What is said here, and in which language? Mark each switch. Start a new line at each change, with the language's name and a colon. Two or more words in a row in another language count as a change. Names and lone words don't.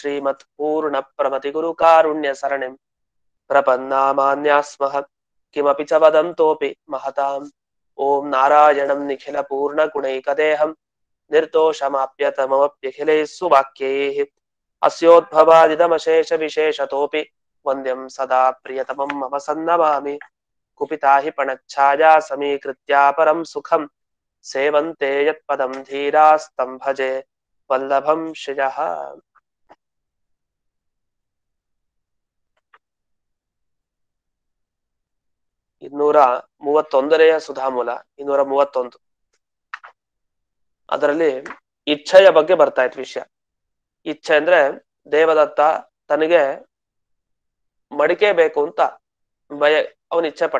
Sanskrit: श्रीमत्पूर्णप्रमतिगुरुकारुण्यसरणिं प्रपन्नामान्यास्मः किमपि च वदन्तोऽपि महताम् ॐ नारायणं निखिलपूर्णगुणैकदेहं निर्दोषमाप्यतममप्यखिलैः सुवाक्यैः अस्योद्भवादिदमशेषविशेषतोऽपि वन्द्यं सदा प्रियतमं मम सन्नमामि कुपिता हि पणच्छाया समीकृत्या परं सुखं सेवन्ते यत्पदं धीरास्तं भजे वल्लभं श्रियः.
Kannada: ಇನ್ನೂರ 31ನೇ ಸುಧಾಮೂಲ 231. ಅದರಲ್ಲಿ ಇಚ್ಛೆಯ ಬಗ್ಗೆ ಬರ್ತಾ ಇತ್ತು ವಿಷಯ. ಇಚ್ಛೆ ಅಂದ್ರೆ ದೇವದತ್ತ ತನಗೆ ಮಡಿಕೆ ಬೇಕು ಅಂತ ಅವನು ಇಚ್ಛೆ ಪಟ್ಟ.